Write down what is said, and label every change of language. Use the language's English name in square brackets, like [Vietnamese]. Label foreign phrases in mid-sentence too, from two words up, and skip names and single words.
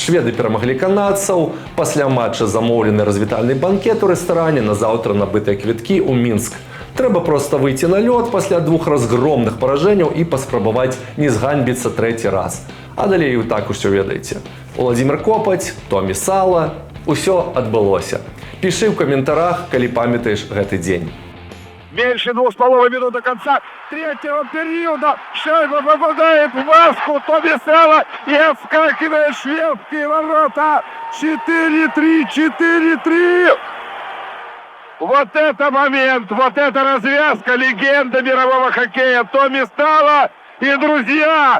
[Belarusian] Шведы перамаглі канадцаў, пасля матча замоўлены развітальны банкет у рэстаране, на заўтра набытыя квіткі ў Мінск. Трэба проста выйти на лёд пасля 2 разгромных паражэнняў і паспрабаваць не зганьбіцца 3-й раз. А далей і так усё ведаеце. Уладзімір Копаць, Томі Сала, усё адбылося. Пішы ў каментарах, калі памятаеш гэты дзень. [Russian] Меньше 2,5 минут до конца третьего периода. Шайба попадает в маску. Томми Сала и отскакивает шведские ворота. 4-3, 4-3. Вот это момент, вот это развязка, легенда мирового хоккея Томми Сала и друзья.